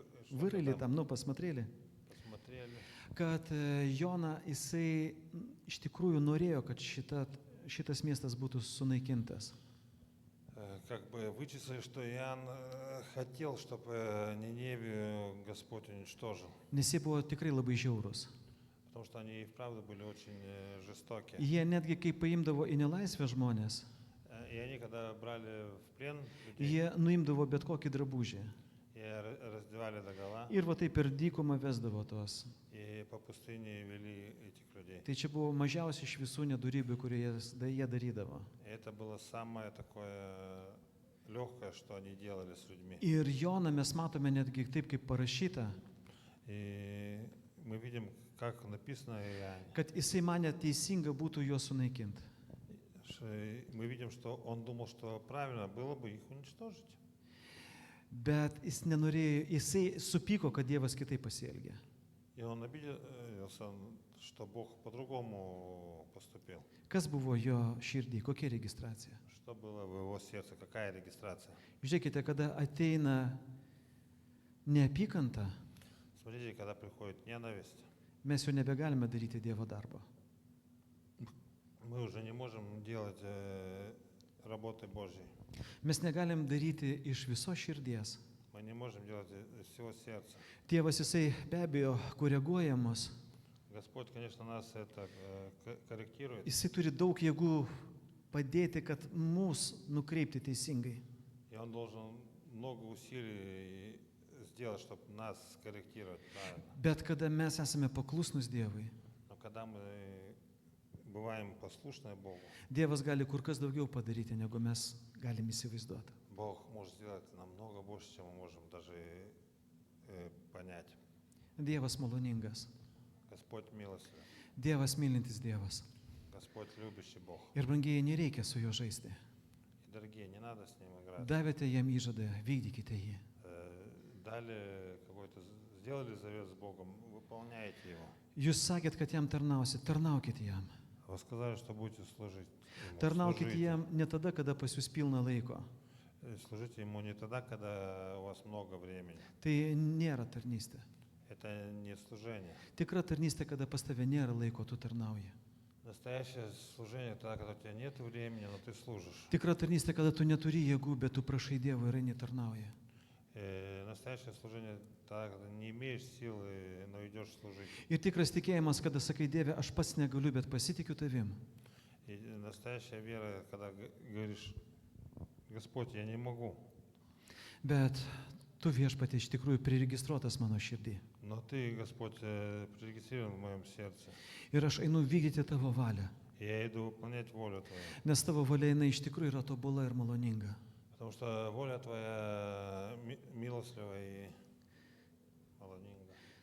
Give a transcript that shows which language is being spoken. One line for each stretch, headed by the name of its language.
Lithuanian: vyrali tam,
Russian: посмотрели, посмотрели,
Lithuanian: kad Jona jisai iš tikrųjų norėjo, kad šitas miestas būtų sunaikintas.
Russian: как бы вычислили, что Иоанн хотел, чтобы Ниневию Господь уничтожил,
Lithuanian: Nes jie buvo tikrai labai žiaurūs.
Russian: потому что они и вправду были очень жестокие.
Lithuanian: Jie netgi, kai paimdavo į nelaisvę žmonės,
Russian: И они, когда брали в плен людей,
Lithuanian: jie nuimdavo bet kokį drabužį.
Russian: и раздевали догола,
Lithuanian: Ir va taip per dykumą vesdavo tuos.
Russian: и по пустыне вели этих людей.
Lithuanian: Tai čia buvo mažiausia iš visų nedurybių, kurie jie darydavo.
Russian: И это было самое такое легкое, что они делали с людьми.
Lithuanian: Ir Joną mes matome netgi taip, kaip parašyta,
Russian: И мы видим, как написано в Иоанне,
Lithuanian: kad jisai mane teisinga būtų juos sunaikinti.
Russian: мы видим, что он думал, что правильно было бы их уничтожить.
Lithuanian: Bet jis nenorėjo, jisai supyko, kad Dievas kitaip pasielgė.
Russian: И он обиделся, что Бог по-другому поступил.
Lithuanian: Kas buvo jo širdį, kokia registracija?
Russian: Что было в его сердце, какая регистрация?
Lithuanian: Žiūrėkite, kada ateina neapykanta,
Russian: Смотрите, когда приходит ненависть,
Lithuanian: mes jau nebegalime daryti Dievo darbo.
Russian: мы уже не можем делать работы Божьей.
Lithuanian: Mes negalim daryti iš viso širdies.
Russian: Мы не можем делать из всего сердца.
Lithuanian: Tėvas jisai be abejo koreguoja mus.
Russian: Господь, конечно, нас это корректирует.
Lithuanian: Jisai turi daug jėgų padėti, kad mus nukreipti teisingai.
Russian: И Он должен много усилий сделать, чтобы нас скорректировать правильно.
Lithuanian: Bet kada mes esame paklusnus Dievui,
Russian: Но когда мы бываем послушны Богу,
Lithuanian: Dievas gali kur kas daugiau padaryti, negu mes galim įsivaizduoti.
Russian: Бог может сделать намного больше, чем мы можем даже понять.
Lithuanian: Dievas maloningas,
Russian: Господь милостивый,
Lithuanian: Dievas mylintis Dievas.
Russian: Господь любящий Бог.
Lithuanian: Ir brangiai, nereikia su juo žaisti.
Russian: И, дорогие, не надо с Ним играть.
Lithuanian: Davėte jam įžadą, vykdykite jį.
Russian: Дали какой-то, сделали завет с Богом, выполняйте его.
Lithuanian: Jūs sakėt, kad jam tarnausit, tarnaukit jam.
Russian: Вы сказали, что будете служить Ему.
Lithuanian: Tarnaukit
Russian: Служите.
Lithuanian: jam ne tada, kada pas jūs pilna laiko.
Russian: Служите Ему не тогда, когда у вас много времени.
Lithuanian: Tai nėra tarnystė.
Russian: Это не служение.
Lithuanian: Tikra tarnystė, kada pas tave nėra laiko, tu tarnauji.
Russian: Настоящее служение тогда, когда у тебя нет времени, но ты служишь.
Lithuanian: Tikra tarnystė, kada tu neturi jėgų, bet tu prašai Dievo ir eini tarnauji.
Russian: Настоящее служение тогда, когда не имеешь силы, но идешь служить.
Lithuanian: Ir tikras tikėjimas, kada sakai, Dieve, aš pats negaliu, bet pasitikiu tavim.
Russian: И настоящая вера, когда говоришь, Господь, я не могу,
Lithuanian: Bet tu viešpatie iš tikrųjų priregistruotas mano širdį.
Russian: но Ты, Господь, прорегистрирован в моем сердце.
Lithuanian: Ir aš einu vykdyti tavo valią.
Russian: И я иду выполнять волю Твою.
Lithuanian: Nes tavo valia jinai iš tikrųjų yra tobula ir maloninga.
Russian: Потому что воля Твоя милостливая и молоденькая.